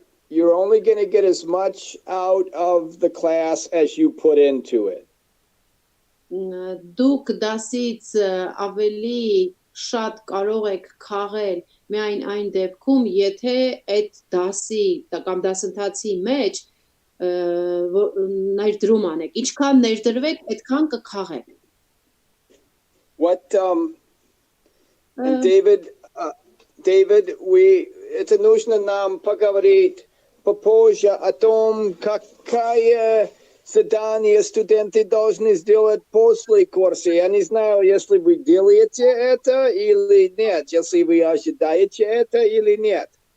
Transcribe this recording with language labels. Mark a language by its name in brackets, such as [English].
[English] You're only going to get as much out of the class as you put into it. [Armenian] Դուք դասից ավելի շատ կարող եք քաղել միայն այն դեպքում, եթե այդ դասի կամ դասընթացի մեջ ներդրում անեք. Ինչքան ներդրվեք, այդքան կքաղեք. [English] What David, [Russian] это нужно нам поговорить попозже о том, какая задания студенты должны сделать после курса. Я не знаю, если вы делаете это или нет, если вы ожидаете это или нет.